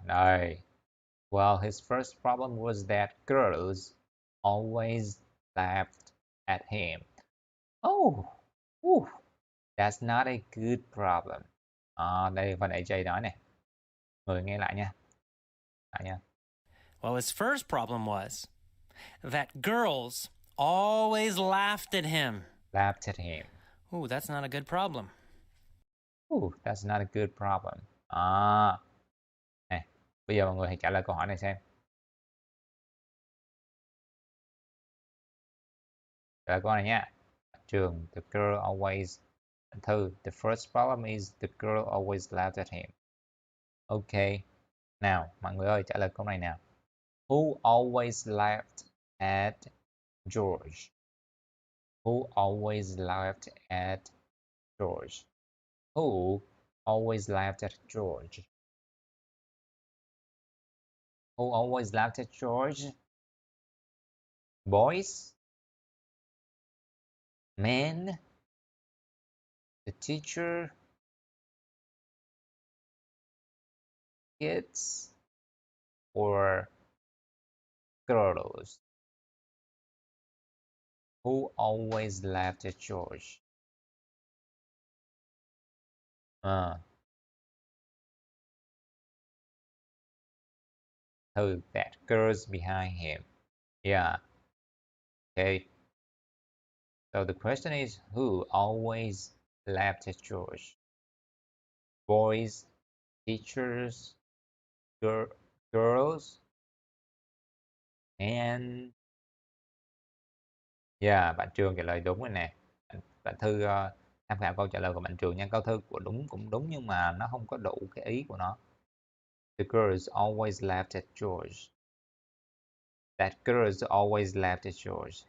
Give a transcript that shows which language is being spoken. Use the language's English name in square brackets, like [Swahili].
[Vietnamese] Đây. [English] Well, his first problem was that girls always laughed at him. Oh, that's not a good problem. [Vietnamese] Đây phần AJ nói nè. Người nghe lại nha. Lại nha. [English] Well, his first problem was that girls always laughed at him. Laughed at him. Ooh, that's not a good problem. Ooh, that's not a good problem. [Vietnamese] Này, bây giờ mọi người hãy trả lời câu hỏi này xem. Trả lời câu này nha. Trường, [English] the girl always. Thư, the first problem is the girl always laughed at him. Ok. [Vietnamese] Nào, mọi người ơi, trả lời câu này nào. [English] Who always laughed at George? Who always laughed at George? Who always laughed at George? Who always laughed at George? Boys? Men? The teacher? Kids? Or girls? Who always laughed at George? Who? That girls behind him. Yeah. Okay. So the question is, who always laughed at George? Boys, teachers, girls, and yeah, [Vietnamese] bạn Trường trả lời đúng rồi nè. Bạn Thư tham khảo câu trả lời của bạn Trường nha. Câu Thư của đúng cũng đúng nhưng mà nó không có đủ cái ý của nó. [English] The girls always laughed at George. That girls always laughed at George.